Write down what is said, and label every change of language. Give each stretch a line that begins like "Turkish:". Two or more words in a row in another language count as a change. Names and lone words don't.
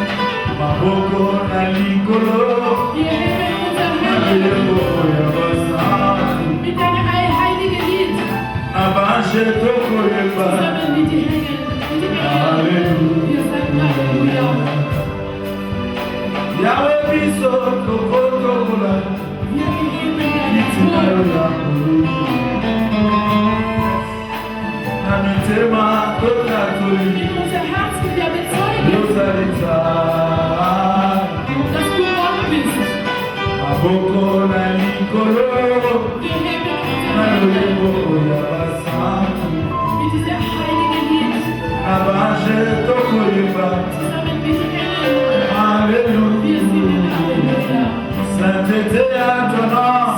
German: Wir heben unsere Hände mit deinem heiligen Lied. Zusammen mit den Engeln, wir sagen Halleluja.
Lingala: Yahweh biso tokotokola.
German: Wir heben deinen Thron.
Lingala: Namitema tokatoli.
German: In unser Herzen wir bezeugen, dass du Gott bist.
Lingala: Aboko na likolo.
German: Wir heben unsere Hände mit diesem heiligen Lied. Zusammen mit den Engeln.
French: Alléluia.
German: Wir singen Halleluja.
French: Sainteté à ton nom.